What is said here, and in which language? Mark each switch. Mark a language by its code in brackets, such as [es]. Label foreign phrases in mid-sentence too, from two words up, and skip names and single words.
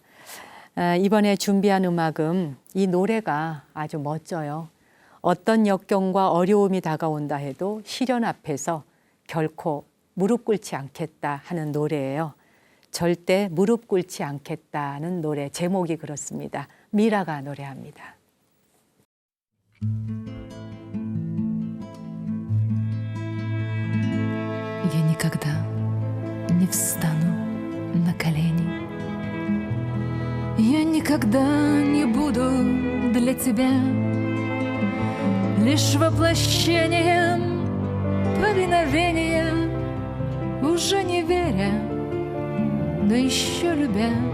[ko] 이번에 준비한 음악은 이 노래가 아주 멋져요. 어떤 역경과 어려움이 다가온다 해도 시련 앞에서 결코 무릎 꿇지 않겠다 하는 노래예요. 절대 무릎 꿇지 않겠다는 노래 제목이 그렇습니다. 미라가 노래합니다. [ru] Я никогда не встану на колени. Я никогда не буду для тебя лишь воплощением повиновения, уже не веря, но еще любя.